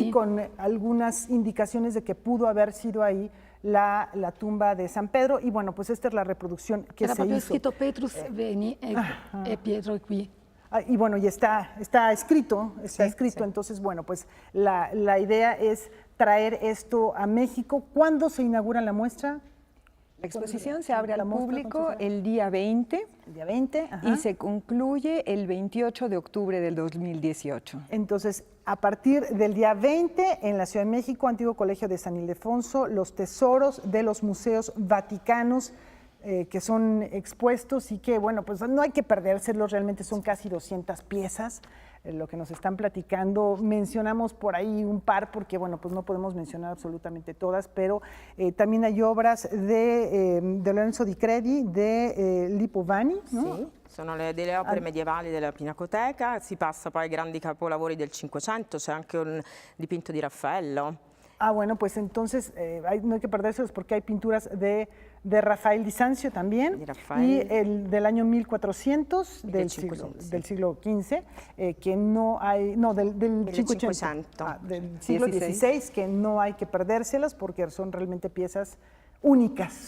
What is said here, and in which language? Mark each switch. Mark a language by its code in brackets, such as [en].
[es] Y con algunas indicaciones de que pudo haber sido ahí la tumba de San Pedro, y bueno, pues esta es la reproducción que Era se [it] proprio [es] hizo. [it] scritto Petrus veni e Pietro è qui. [es] Y bueno, y está escrito, entonces bueno, pues la idea es traer esto a México. ¿Cuándo se inaugura la muestra? La exposición se abre al público el día 20, y se concluye el 28 de octubre del 2018. Entonces, a partir del día 20, en la Ciudad de México, Antiguo Colegio de San Ildefonso, los tesoros de los museos vaticanos que son expuestos y que, bueno, pues no hay que perdérselos, realmente son casi 200 piezas. Lo que nos están platicando, mencionamos por ahí un par porque, bueno, pues no podemos mencionar absolutamente todas, pero también hay obras de Lorenzo Di Credi, de Lippo Vanni, ¿no? [it] Sì, sono delle opere medievali della Pinacoteca, si passa poi ai grandi capolavori del Cinquecento, c'è anche un dipinto di Raffaello. [es] Ah, bueno, pues entonces no hay que perdérselos porque hay pinturas de Rafael di Sanzio también, y el del año 1400 del siglo XV, que no hay, no, del 500, del siglo XVI, que no hay que perdérselas porque son realmente piezas únicas.